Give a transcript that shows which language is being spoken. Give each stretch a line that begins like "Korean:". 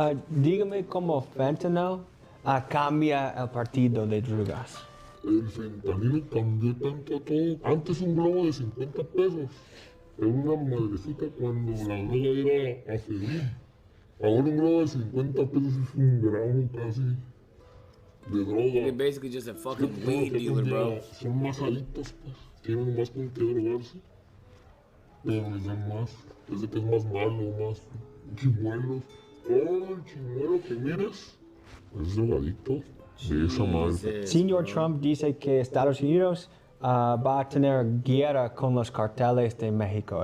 Spanish: dígame cómo fentanyl cambia el partido de drogas. El fentanilo cambió tanto a todo. Antes un globo de 50 pesos era una madrecita cuando la droga era afebril. Ahora un globo de 50 pesos es un gramo casi de droga.
English: They're basically just a fucking weed dealer, bro.
Spanish: Son más adictos, pues. Tienen más con qué drogarse. Pero les dan más. Desde que es más malo, más chimuelos. Todo el chimuelo que mires es drogadicto de esa madre. Señor Trump dice que Estados Unidos va a tener guerra con los carteles de México.